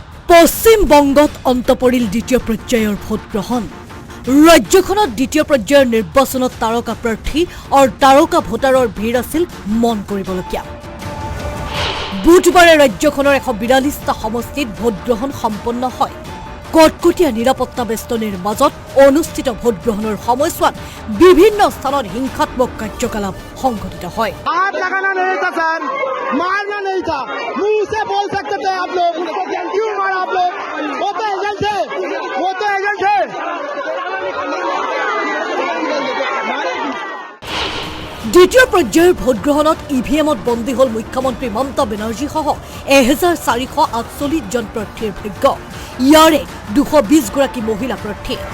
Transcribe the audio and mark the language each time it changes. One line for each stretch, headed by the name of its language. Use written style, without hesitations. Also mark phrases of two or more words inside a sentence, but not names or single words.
Assamese: পশ্চিম বংগত অন্ত পৰিল দ্বিতীয় পৰ্যায়ৰ ভোটগ্ৰহণ ৰাজ্যখনত দ্বিতীয় পৰ্যায়ৰ নিৰ্বাচনত তাৰকা প্ৰাৰ্থী আৰু তাৰকা ভোটাৰৰ ভিৰ আছিল মন কৰিবলগীয়া বুধবাৰে ৰাজ্যখনৰ 142টা সমষ্টিত ভোটগ্ৰহণ সম্পন্ন হয় কটকটীয়া নিৰাপত্তা বেষ্টনীৰ মাজত অনুষ্ঠিত ভোটগ্ৰহণৰ সময়ছোৱাত বিভিন্ন স্থানত হিংসাত্মক কাৰ্যকলাপ সংঘটিত হয়
Hindi: हाथ लगाना नहीं था सर, मारना नहीं था, मुंह से बोल सकते थे आप लोग, क्यों मारा आप लोग? वो तो एजेंट थे, वो तो एजेंट थे।
Assamese: দ্বিতীয় পৰ্যায়ৰ ভোটগ্ৰহণত ইভিএমত বন্দী হল মুখ্যমন্ত্ৰী মমতা বেনাৰ্জী সহ 1448জন প্ৰাৰ্থীৰ ভাগ্য ইয়াৰে 220 গৰাকী মহিলা প্ৰাৰ্থী